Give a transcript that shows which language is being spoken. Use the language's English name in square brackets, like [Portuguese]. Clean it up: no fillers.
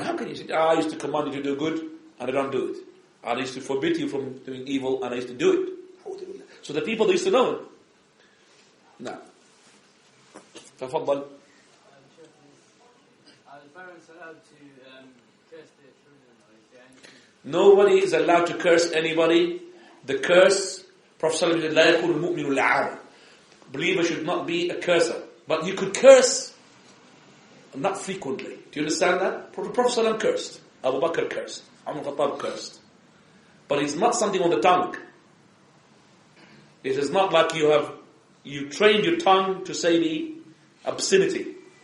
[English] How can you say, "I used to command you to do good, and I don't do it. I used to forbid you from doing evil, and I used to do it." So the people, they used to know him. Now, [Arabic] تفضل. [English] Are the parents allowed to curse their children, or is there anything? Nobody is allowed to curse anybody. The curse, Prophet ﷺ said, [Arabic] "لا يكون المؤمن لعانا." [English] Believer should not be a curser. But you could curse, not frequently. Do you understand that? Prophet ﷺ cursed. Abu Bakr cursed. Umar al-Khattab cursed. But it's not something on the tongue. It is not like you trained your tongue to say the obscenity.